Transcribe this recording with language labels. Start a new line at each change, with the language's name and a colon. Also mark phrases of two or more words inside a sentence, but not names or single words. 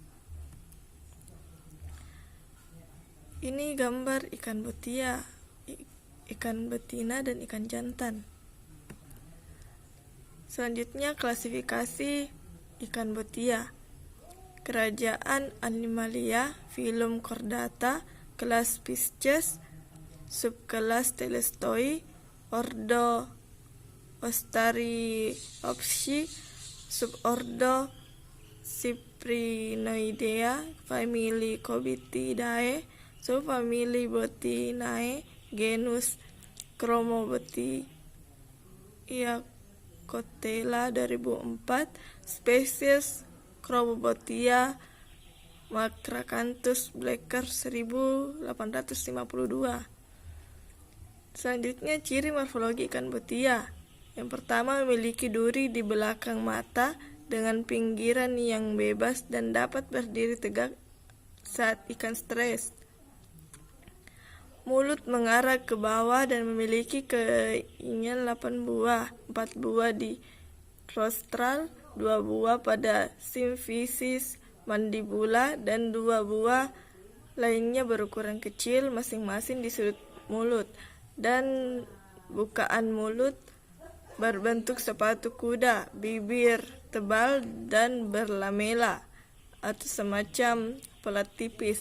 Indonesian: Ini gambar ikan botia, ikan betina dan ikan jantan. Selanjutnya klasifikasi ikan botia. Kerajaan Animalia, filum Chordata, kelas Pisces, subkelas Telestoi, ordo Ostariopsi, subordo Cyprinoidea, famili Cobitidae, subfamili Botinae, genus Chromobotia Cotella 2004, spesies Chromobotia macracanthosus Blacker 1852. Selanjutnya ciri morfologi ikan botia. Yang pertama, memiliki duri di belakang mata dengan pinggiran yang bebas dan dapat berdiri tegak saat ikan stres. Mulut mengarah ke bawah dan memiliki keinggian 8 buah, 4 buah di rostral, 2 buah pada simfisis mandibula, dan 2 buah lainnya berukuran kecil masing-masing di sudut mulut, dan bukaan mulut berbentuk sepatu kuda, bibir tebal dan berlamela atau semacam pelat tipis.